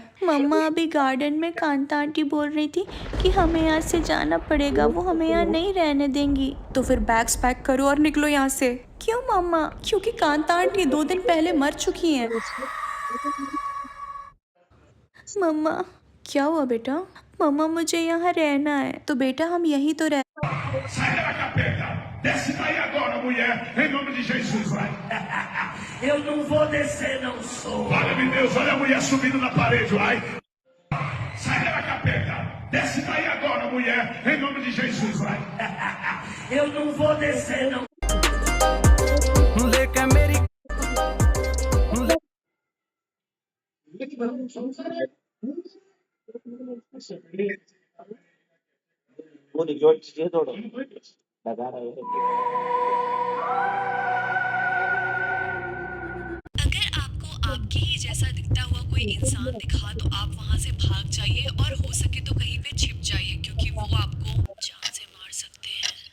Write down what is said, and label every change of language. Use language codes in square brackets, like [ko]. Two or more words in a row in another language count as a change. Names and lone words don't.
[hi] मम्मा, अभी गार्डन में कांता आंटी बोल रही थी कि हमें यहाँ से जाना पड़ेगा, वो हमें यहाँ नहीं रहने देंगी। तो फिर [en] bags pack [hi] करो और निकलो यहाँ से। क्यों मम्मा? क्योंकि कांता आंटी 2 दिन पहले मर चुकी हैं। मम्मा, क्या हुआ बेटा? मम्मा, मुझे यहाँ रहना है। तो बेटा हम यहीं तो रह [pt] Sai da capeta! Desce daí agora, mulher, em nome de Jesus, vai! Eu não vou descer, não sou! Olha-me Deus, olha a mulher subindo na parede, vai! Sai da capeta! Desce daí agora, mulher, em nome de Jesus, vai! Eu não vou descer, não! [hi] वो रिजॉर्ट चाहिए थोड़ा लगा रहा है। अगर आपको आपके ही जैसा दिखता हुआ कोई इंसान दिखा तो आप वहां से भाग जाइए और हो सके तो कहीं पे छिप जाइए, क्योंकि वो आपको जान से मार सकते हैं।